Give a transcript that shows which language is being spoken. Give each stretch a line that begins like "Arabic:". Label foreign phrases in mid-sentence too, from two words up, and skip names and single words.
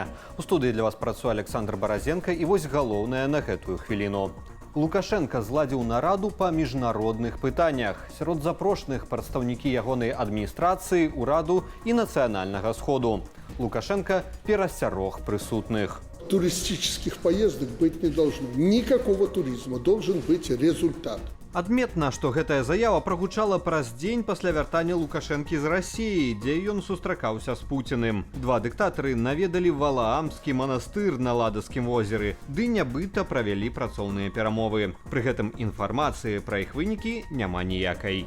Belarusian: У студыі для вас працуе Александр Баразенко і вось галоўнае на гэтую хвіліну. Лукашенко зладзіў нараду па міжнародных пытаннях. Сярод запрошаных прадстаўнікі ягонай адміністрацыі, ураду і нацыянальнага сходу. Лукашенко перасцярог прысутных.
Russian: Туристических поездок быть не должно. Никакого туризма. Должен быть результат.
Belarusian: Адметна, што гэтая заява прагучала праз дзень пасля вяртання Лукашэнкі з Расіі, дзе ён сустракаўся з Пуціным. Два дыктатары наведалі Валаамскі манастыр на Ладаскім возеры, ды нябыта правялі працоўныя перамовы. Пры гэтым інфармацыі пра іх вынікі няма ніякай.